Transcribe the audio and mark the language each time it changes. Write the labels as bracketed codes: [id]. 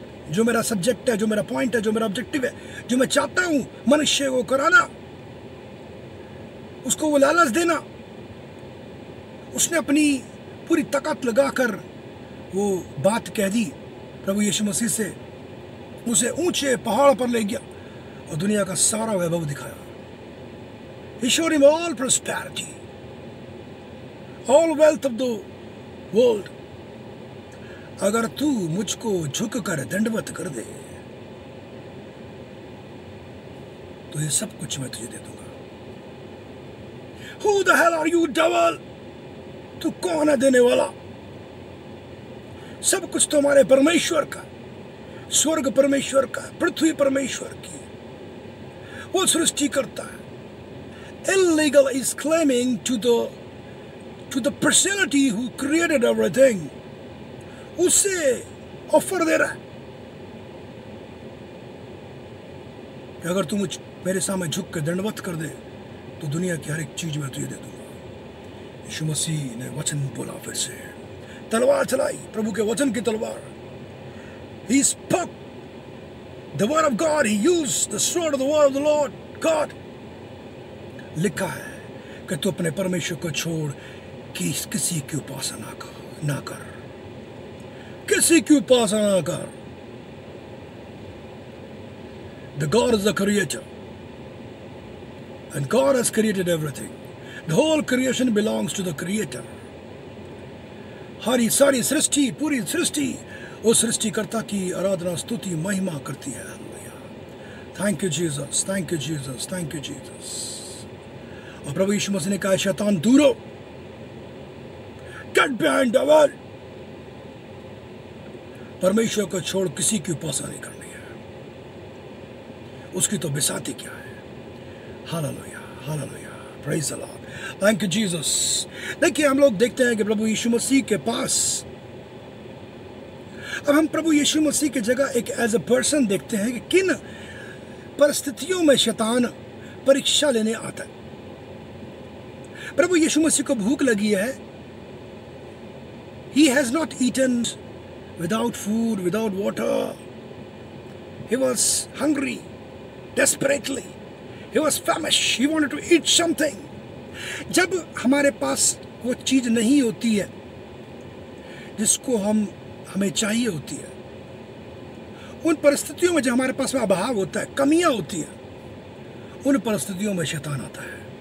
[hi] जो मेरा सब्जेक्ट है, जो मेरा पॉइंट है, जो मेरा ऑब्जेक्टिव है, जो मैं चाहता हूं मनुष्य को कराना, उसको वो लालच देना, उसने अपनी पूरी ताकत लगाकर वो बात कह दी प्रभु यीशु मसीह से, उसे ऊंचे पहाड़ पर ले गया और दुनिया का सारा वैभव दिखाया। [en] He showed him all prosperity, all wealth of the world. [hi] अगर तू मुझको झुक कर दंडवत कर दे तो ये सब कुछ मैं तुझे दे दूंगा। [en] Who the hell are you, devil? [hi] तू कौन है देने वाला? सब कुछ तो हमारे परमेश्वर का, स्वर्ग परमेश्वर का, पृथ्वी परमेश्वर की, वो सृष्टि करता है। [en] Illegal is claiming to the personality who created everything. [hi] उसे ऑफर दे रहा है कि अगर तू मेरे सामने झुक के दंडवत कर दे तो दुनिया की हर एक चीज मैं तुझे दे दूंगा। यीशु मसीह ने वचन बोला, फिर से तलवार चलाई, प्रभु के वचन की तलवार। [en] He spoke the word of God. He used the sword of the word of the Lord God. [hi] लिखा है कि तू अपने परमेश्वर को छोड़ कि किसी की उपासना ना कर, किसी की उपासना ना कर। [en] The God is the creator and God has created everything. The whole creation belongs to the creator. [hi] सारी सृष्टि, पूरी सृष्टि उस सृष्टिकर्ता की आराधना, स्तुति, महिमा करती है। [en] Thank you Jesus, thank you Jesus, thank you Jesus. [hi] और प्रभु यीशु मसीह ने कहा, शैतान दूर हो, [en] Get behind devil. [hi] परमेश्वर को छोड़ किसी की उपासना नहीं करनी है, उसकी तो बिसाती क्या है। [en] Hallelujah, hallelujah, praise the lord, thank you Jesus. [hi] देखिए हम लोग देखते हैं कि प्रभु यीशु मसीह के पास, अब हम प्रभु यीशु मसीह की जगह एक [en] as a person [hi] देखते हैं कि किन परिस्थितियों में शैतान परीक्षा लेने आता है। प्रभु यीशु मसीह को भूख लगी है। [en] He has not eaten without food, without water. He was hungry, desperately. He was famished. He wanted to eat something. [hi] जब हमारे पास वो चीज नहीं होती है जिसको हमें चाहिए होती है, उन परिस्थितियों में जब हमारे पास में अभाव होता है, कमियां होती है, उन परिस्थितियों में शैतान आता है।